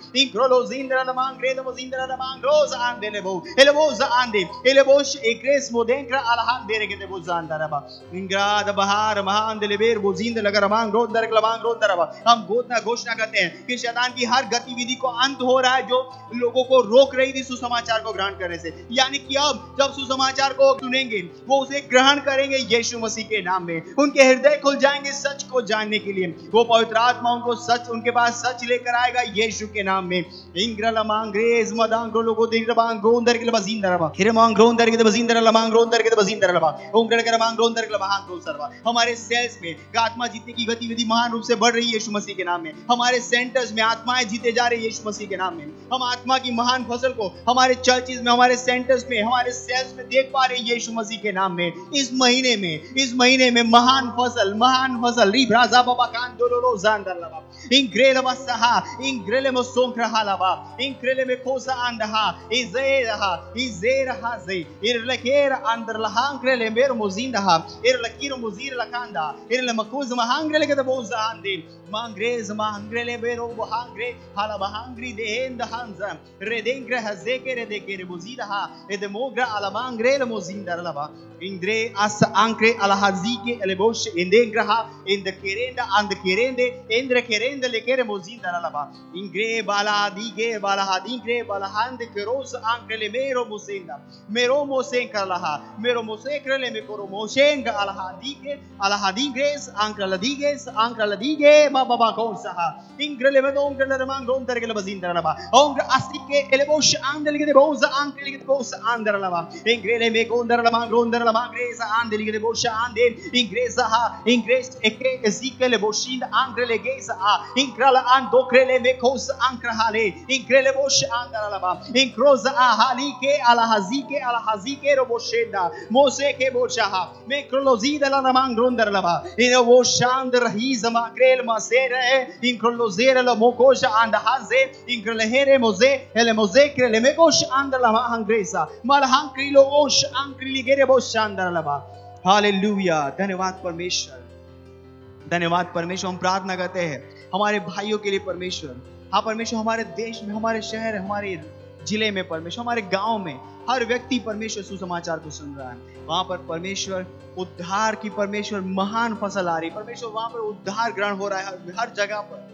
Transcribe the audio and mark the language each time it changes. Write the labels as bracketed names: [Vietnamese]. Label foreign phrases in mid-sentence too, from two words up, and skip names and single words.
[Hindi] इंग्रोलो जिंदा रबांग ग्रेद वो जिंदा रबांग रोज आंदे ले वो एले वो आंदे एले वो एक ग्रेस मोदेंक्रा अलहान दे रे के वो जानदा रबा इंग्राद बहार महान दे बेर वो जिंदा लगा हम घोषणा करते हैं कि शैतान की हर गतिविधि को अंत हो रहा है जो लोगों को रोक रही थी सुसमाचार को ग्रहण करने से। यानी कि अब जब सुसमाचार को सुनेंगे वो उसे ग्रहण करेंगे यीशु मसीह के नाम में। उनके हृदय खुल जाएंगे सच को जानने के लिए। वो पवित्र आत्मा उनको सच, उनके पास सच लेकर आएगा यीशु के नाम में। इंग्रल मांग्रेज मदांग्रो लोगो दिरबांग रोंदर के बजिंदर रबा हिरमांग रोंदर के बजिंदर लमांग रोंदर के बजिंदर रबा ओंगर के मांग रोंदर के लमांग रोसरवा। हमारे सेल्स में आत्मा जीतने की गतिविधि महान रूप से बढ़ रही है यीशु मसीह के नाम में। हमारे सेंटर्स में आत्माएं जीते जा रही है यीशु मसीह के नाम में। हम आत्मा की महान फसल को हमारे चर्चेस में, हमारे सेंटर्स में, हमारे सेल्स में देख पा रहे हैं यीशु मसीह के नाम में। इस महीने में महान फसल रिब्राजा बाबा कान दोलो जानदर लबा इंग्रेल बसहा इंग्रेल में सोंखरहा लबा इंग्रेल में खोसा अंदहा इजेरहा जे इरलकेर अंदर लहांग्रेल मेर मोजिंदहा इरलकीर मोजीर लकांदा इरल मकुज महांग्रेल के बोझ आंदे मांग्रेज मांग्रेले बेरो बहांग्रे हाला बहांग्री देहेंद हांजा रेदेंग्रे हजेके रेदेके रे मोजीदहा एद मोग्रा ala mangrele mozindar laba indre as ankre ala hazike elebosh indengraha in the kerenda and the kerende indre kerende lekere mozindar laba ingre bala hadingre bala hand keros ankre mero mosinda mero mosen kalaha mero mosekrele me koro mosenga ala hadingres ankre ladige baba konsaha ingrele me dongrele mangron tergele bazindar laba ongra asike elebosh andele de boza ankre de boza andar laba ingrele me gondar laba gondar laba ingresa andele de bosha ande ingresa ha ingres eke esikele boshin angrele gesa a ingrala andokrele me kos ankrahale ingrele bosh andar laba inkroza a halike ala hazike ro boshenda mose ke bosha me krolozida la mangondar laba ino boshandar hizama krel masere inkrolozera la mokosha and haze inkrelehere moze ele moze krele me kosh andar laba angresa malhang krilo osh ankrili gere boshandar laba। हालेलुया। धन्यवाद परमेश्वर, धन्यवाद परमेश्वर। हम प्रार्थना करते हैं हमारे भाइयों के लिए परमेश्वर। हाँ परमेश्वर, हमारे देश में, हमारे शहर, हमारे जिले में परमेश्वर, हमारे गांव में हर व्यक्ति परमेश्वर सुसमाचार को सुन रहा है। वहां पर परमेश्वर उद्धार की परमेश्वर महान फसल आ रही परमेश्वर, वहां पर उद्धार ग्रहण हो रहा है हर जगह पर।